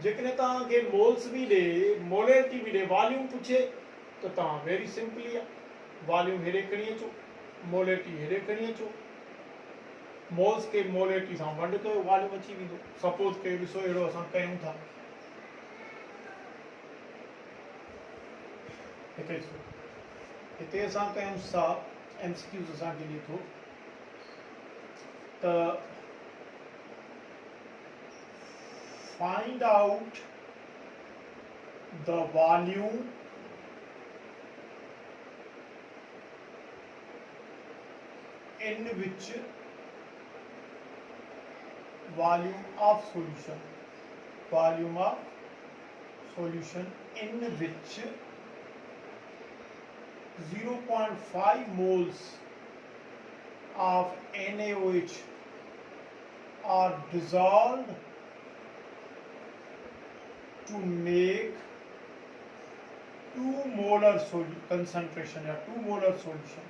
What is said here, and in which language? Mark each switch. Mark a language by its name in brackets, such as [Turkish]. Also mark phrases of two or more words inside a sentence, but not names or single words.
[Sindhi] जेकॾहिं तव्हांखे मोल्स बि ॾे, मोलेरिटी बि ॾे, वॉल्यूम पुछे, त तव्हां [English] very simply [Sindhi] आहे, वॉल्यूम हेॾे खणी अचो, मोलेरिटी हेॾे खणी अचो, मोल्स के मोलेरिटी सां वंड कयो, वॉल्यूम अची वेंदो। सपोज के ॾिसो अहिड़ो असां कयूं था, हिते असां कयूं सा MCQs असांखे ॾिए थो, [English] त find out the volume in which volume of solution, volume of solution in which 0.5 moles of NaOH are dissolved to make 2 molar concentration या 2 molar solution।